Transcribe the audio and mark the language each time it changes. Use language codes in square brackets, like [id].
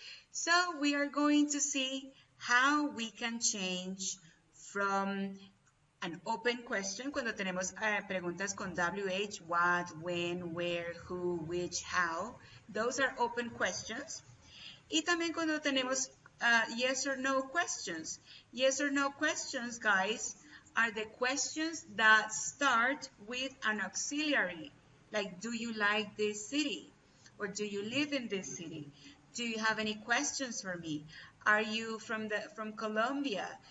[en] So we are going to see how we can change from an open question, [es] cuando tenemos preguntas con WH, [en] what, when, where, who, which, how. Those are open questions. [es] Y también cuando tenemos [en] yes or no questions. Yes or no questions, guys, are the questions that start with an auxiliary. Like, do you like this city? Or do you live in this city? Do you have any questions for me? Are you from Colombia?